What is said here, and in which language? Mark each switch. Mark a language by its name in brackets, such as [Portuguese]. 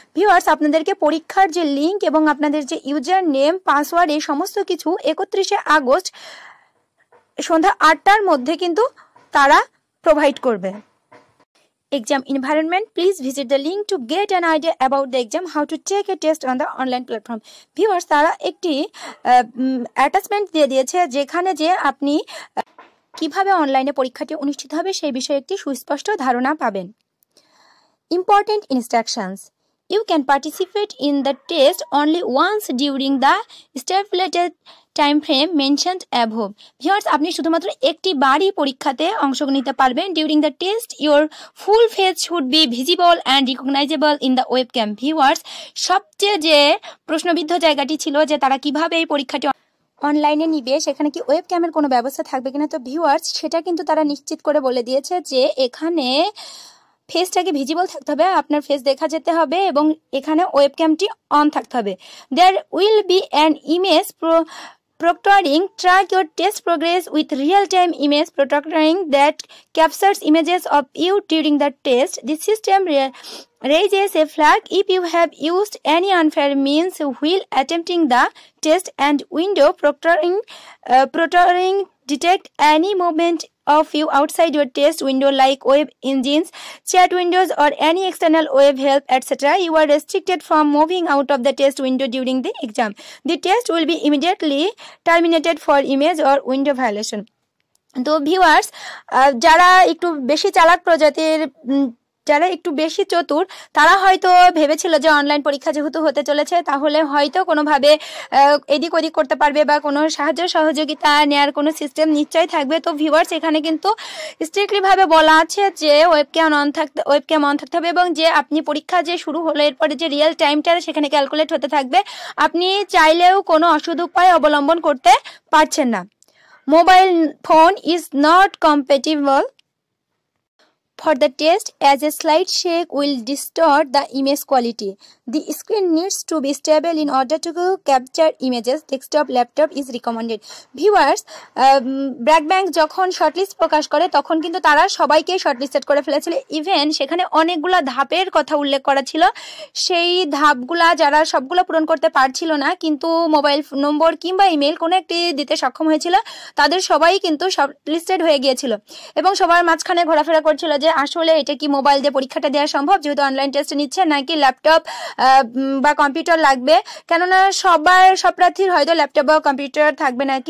[Bangla] Viewers, আপনাদেরকে পরীক্ষার যে লিঙ্ক এবং আপনাদের যে ইউজার নেম, পাসওয়ার্ড, এই সমস্ত কিছু 31শে আগস্ট সন্ধ্যা 8টার মধ্যে কিন্তু তারা প্রোভাইড করবে। [English] Exam environment, please visit the link to get an idea about the exam, how to take a test on the online platform. [Bangla] Viewers, তারা একটি অ্যাটাচমেন্ট দিয়ে দিয়েছে যেখানে যে আপনি কিভাবে অনলাইনে পরীক্ষাটি অনুষ্ঠিত হবে সেই বিষয়ে একটি সুস্পষ্ট ধারণা পাবেন। [English] Important instructions: you can participate in the test only once during the stipulated time frame mentioned above. [Bangla] Viewers, আপনি শুধুমাত্র একটি বারই পরীক্ষাতে অংশ নিতে পারবেন। [English] During the test, your full face should be visible and recognizable in the webcam. [Bangla] Viewers, সবচেয়ে যে প্রশ্নবিদ্ধ জায়গাটি ছিল যে তারা কিভাবে এই পরীক্ষাটি অনলাইনে নিবে, সেখানে কি ওয়েবক্যামের কোনো ব্যবস্থা থাকবে কিনা। তো ভিউয়ার্স, সেটা কিন্তু তারা নিশ্চিত করে বলে দিয়েছে যে এখানে ফেসটাকে ভিজিবল থাকতে হবে, আপনার ফেস দেখা যেতে হবে এবং এখানে ওয়েবক্যামটি অন থাকতে হবে। [English] There will be an image proctoring. Track your test progress with real-time image proctoring that captures images of you during the test. The system raises a flag if you have used any unfair means while attempting the test, and window proctoring detect any movement of you outside your test window like web engines, chat windows or any external web help, etc. You are restricted from moving out of the test window during the exam. The test will be immediately terminated for image or window violation. [Bangla] তো viewers, যারা একটু বেশি চালাক প্রজাতির, যারা একটু বেশি চতুর, তারা হয়তো ভেবেছিল যে অনলাইন পরীক্ষা যেহেতু হতে চলেছে তাহলে হয়তো কোনোভাবে এদিক ওদিক করতে পারবে বা কোনো সাহায্য সহযোগিতা নেওয়ার কোনো সিস্টেম নিশ্চয়ই থাকবে। তো ভিউয়ার্স, এখানে কিন্তু স্ট্রিক্টলি ভাবে বলা আছে যে ওয়েবক্যাম অন থাকতে হবে এবং যে আপনি পরীক্ষা যে শুরু হলো এরপরে যে রিয়েল টাইমটা সেখানে ক্যালকুলেট হতে থাকবে। আপনি চাইলেও কোনো অসদুপায় অবলম্বন করতে পারছেন না। [English] Mobile phone is not compatible for the test, as a slight shake will distort the image quality. The screen needs to be stable in order to capture images. Desktop, laptop is recommended. [Bangla] Viewers, BRAC bank যখন shortlist প্রকাশ করে তখন কিন্তু তারা সবাইকে shortlisted করে ফেলেছিল। Even সেখানে অনেকগুলা ধাপের কথা উল্লেখ করা ছিল। সেই ধাপগুলা যারা সবগুলো পূরণ করতে পারছিল না, কিন্তু মোবাইল নম্বর কিংবা ইমেল কোনো একটি দিতে সক্ষম হয়েছিল, তাদের সবাই কিন্তু শর্টলিস্টেড হয়ে গিয়েছিল এবং সবার মাঝখানে ঘোরাফেরা করছিল যে আসলে এটা কি মোবাইল দিয়ে পরীক্ষাটা দেওয়া সম্ভব যেহেতু অনলাইন টেস্ট নিচ্ছে, নাকি ল্যাপটপ বা কম্পিউটার লাগবে, কেননা সব প্রার্থীর হয়তো ল্যাপটপ বা কম্পিউটার থাকবে না।